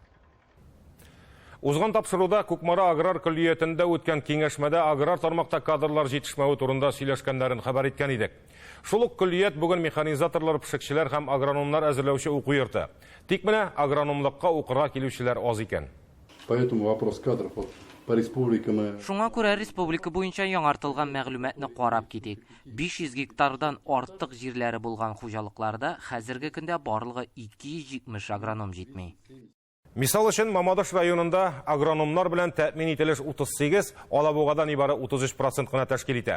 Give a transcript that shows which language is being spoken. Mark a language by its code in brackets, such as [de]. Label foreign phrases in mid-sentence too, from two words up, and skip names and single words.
[tt] Узган тапшыруда Кукмара аграр көллиятендә үткән киңәшмәдә аграр тармакта кадрлар җитешмәүе турында сөйләшкәннәрен хәбәр иткән идек. Шул ук көллият бүген механизаторлар, пешекчеләр һәм агрономнар әзерләүче уку йорты. Тик менә агрономлыкка укырга килүчеләр аз икән. [ru] Поэтому вопрос кадров по республике мы... [tt] Шуңа күрә республика буенча яңартылган мәгълүматны карап китик. 500 гектардан артык җирләре булган хуҗалыкларда хәзерге көндә барлыгы 270 агроном җитми. Мисал өчен, Мамадыш районында агрономнар белән тәэмин ителеш 38, Алабугада нибары 33% кына тәшкил итә.